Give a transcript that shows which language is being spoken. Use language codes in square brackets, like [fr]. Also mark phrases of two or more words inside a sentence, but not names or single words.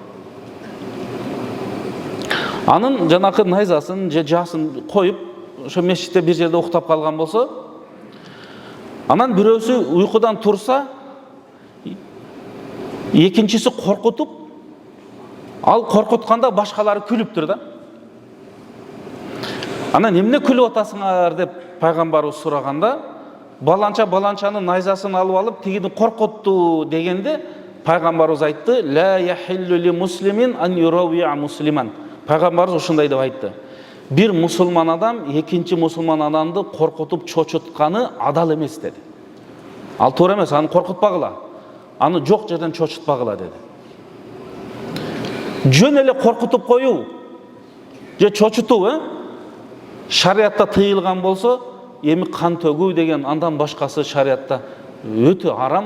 [ky] Анын жанакы найзасын же жаасын коюп, ошо мешитте бир жерде уктап калган болсо, анан бирөөсү уйкудан турса, экинчиси коркутуп, ал коркутканда башкалары күлүптүр да. Анан эмне күлүп атасыңар деп пайгамбарыбыз сураганда, баланчанын найзасын алып алып, тигини коркутту дегенде, пайгамбарыбыз айтты: [ar] "لا يحل لمسلم أن يروع مسلما." [ky] Пайгамбарыбыз ушундай деп айтты: бир мусулман адам экинчи мусулман адамды коркутуп чочутканы адал эмес деди. Ал туура эмес, аны коркутпагыла. Аны жок жерден чочутпагыла деди. Жөн эле коркутуп коюу же чочутуу шариатта тыйылган болсо, эми кан төгүү деген андан башкасы шариатта өтө арам.